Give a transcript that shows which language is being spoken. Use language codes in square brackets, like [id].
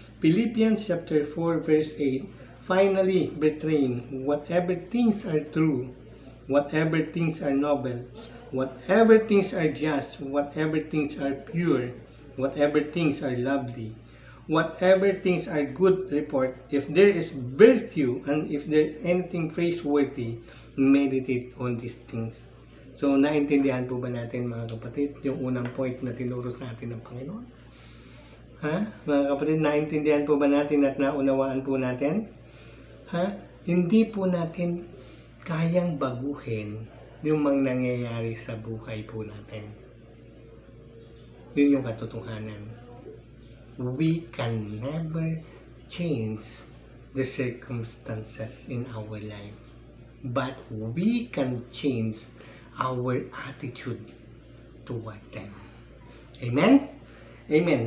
[en] Philippians chapter 4 verse 8, finally, brethren, whatever things are true, whatever things are noble, whatever things are just, whatever things are pure, whatever things are lovely, whatever things are good report, if there is virtue, and if there is anything praiseworthy, meditate on these things. [tl] So, naintindihan po ba natin mga kapatid, yung unang point na tinuro sa atin ng Panginoon? Ha? Mga kapatid, naintindihan po ba natin at naunawaan po natin? Ha? Hindi po natin kayang baguhin yung mga nangyayari sa buhay po natin. Yun yung katotohanan. [en] We can never change the circumstances in our life. But we can change our attitude toward them. Amen? Amen.